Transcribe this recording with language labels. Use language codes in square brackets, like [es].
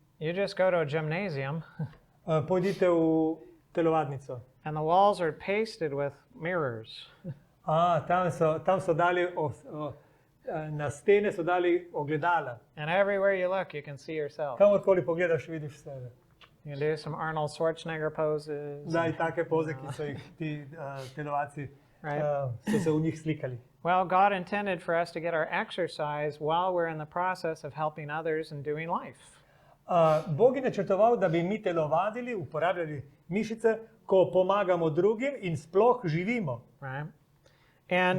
[en] you just go to a gymnasium [sl] pojdite v telovadnico. [en] and the walls are pasted with mirrors. [sl] Tam so dali, na stene so dali ogledala. [en] And everywhere you look, you can see yourself. [sl] Kamorkoli pogledaš, vidiš sebe. [en] You can do some Arnold Schwarzenegger poses. [sl] Zdaj take poze, ki so jih ti telovadci [en] Right. [sl] so se v njih slikali. [en] Well, God intended for us to get our exercise while we're in the process of helping others and doing life. [sl] Bog je načrtoval, da bi mi telovadili, uporabljali mišice, ko pomagamo drugim in sploh živimo. [en] Right? And